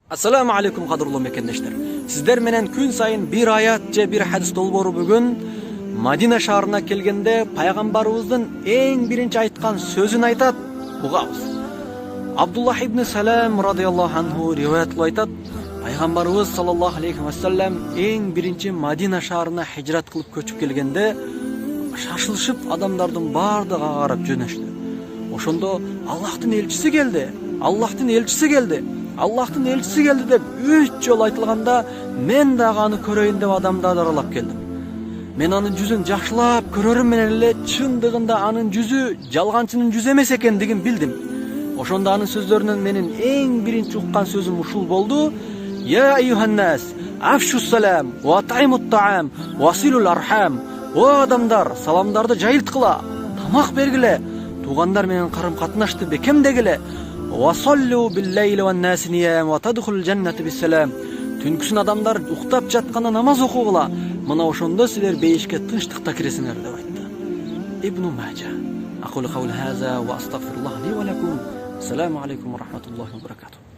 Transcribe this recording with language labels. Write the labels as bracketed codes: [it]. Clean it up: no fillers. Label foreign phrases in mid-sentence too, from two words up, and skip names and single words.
[ar] السلام عليكم [ky] кадырлуу мекендештер. Силер менен күн сайын бир аят же бир хадис долбоору бүгүн Мадина шаарына келгенде пайгамбарыбыздын эң биринчи айткан сөзүн айтат, угабыз. Абдуллах ибн Салам [ar] رضي الله عنه [ky] риваятлап айтат, пайгамбарыбыз [ar] صلى الله عليه وسلم [ky] эң биринчи Madina шаарына хижрат кылып көчүп келгенде шашылышып адамдардын бардыгы карап жөнөштү. Ошондо Аллахтын элчиси келди. Аллахтын элчиси келди. Аллахтын элчиси келди деп 3 жолу айтылганда, мен дагы аны көрөйүн деп адамдарды аралап келдим. Мен анын жүзүн жакшылап көрөрүм менен эле чындыгында анын жүзү жалганчынын жүзү эмес экендигин билдим. Ошондо анын сөздөрүнөн менин эң биринчи уккан сөзүм ушул болду: [ar] يا أيها الناس، أفشوا السلام، وأطعموا الطعام، وصلوا الأرحام. [ky] О адамдар, саламдарды жайылткыла, тамак бергиле, туугандар менен карым катнашты бекемдегиле. [ar] وصلوا بالليل والناس نيام وتدخلوا الجنة بسلام. [ky] Түнкүсүн адамдар уктап жатканда намаз окугула, мына ошондо силер бейишке тынчтыкта киресиңер деп айтты. Ибн Мажа. [ar] أقول قولي هذا وأستغفر الله لي ولكم. السلام عليكم ورحمة الله وبركاته.